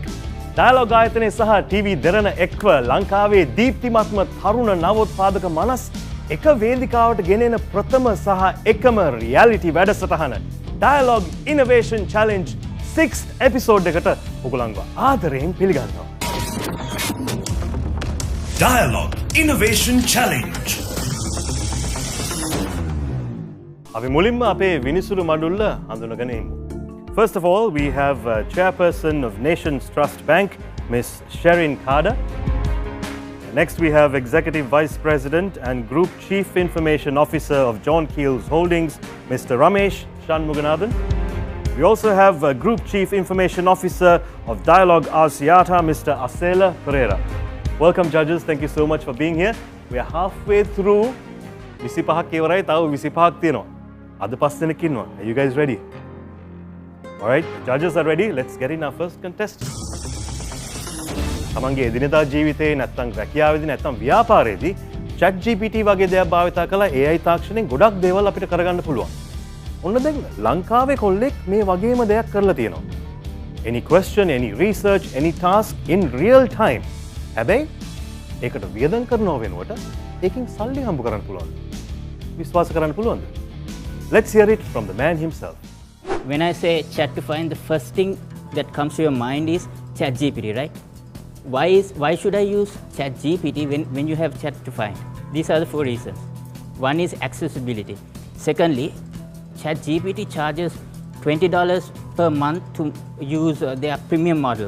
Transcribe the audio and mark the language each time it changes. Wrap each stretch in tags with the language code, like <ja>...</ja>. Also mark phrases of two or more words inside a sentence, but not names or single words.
<si>ඩයලොග් ආයතනයේ සහ TV දෙරණ එක්ව ලංකාවේ දීප්තිමත්ම තරුණ නවෝත්පාදක මනස් එක වේදිකාවට ගෙනෙන ප්‍රථම සහ එකම රියැලිටි වැඩසටහන Dialog Innovation Challenge</si> <en>6th episode</en> <si>එකට ඔයගොල්ලන්ව ආදරයෙන් පිළිගන්නවා. Dialog Innovation Challenge. අපි මුලින්ම අපේ විනිසුරු මඩුල්ල හඳුනගෙන ඉමු.</si> <en>First of all, we have Chairperson of Nations Trust Bank, Ms. Sherin Khada. Next, we have Executive Vice President and Group Chief Information Officer of John Keel's Holdings, Mr. Ramesh Shanmuganathan. We also have Group Chief Information Officer of Dialog Axiata, Mr. Asela Pereira. Welcome, judges. Thank you so much for being here. We are halfway through.</en> <si>25ක් ඉවරයි, තව 25ක් තියෙනවා. අද 5 දෙනෙක් ඉන්නවා.</si> <en>Are you guys ready? All right, judges are ready. Let's get in our first contestant.</en> <si>තමන්ගේ එදිනෙදා ජීවිතේ නැත්තම් රැකියාවේදී නැත්තම් ව්‍යාපාරයේදී chat GPT වගේ දෙයක් භාවිත කළා AI තාක්ෂණයෙන් ගොඩක් දේවල් අපිට කරගන්න පුළුවන්. ඔන්න දැන් ලංකාවේ කොල්ලෙක් මේ වගේම දෙයක් කරලා තියෙනවා.</si> <en>Any question, any research, any task in real time.</en> <si>හැබැයි ඒකට වියදම් කරනව වෙනුවට ඒකෙන් සල්ලි හම්බ කරන්න පුළුවන්. විශ්වාස කරන්න පුළුවන්ද?</si> <en>Let's hear it from the man himself. When I say chat to find, the first thing that comes to your mind is chat GPT, right? Why should I use chat GPT when you have chat to find? These are the 4 reasons. One is accessibility. Secondly, chat GPT charges $20 per month to use their premium models.</en>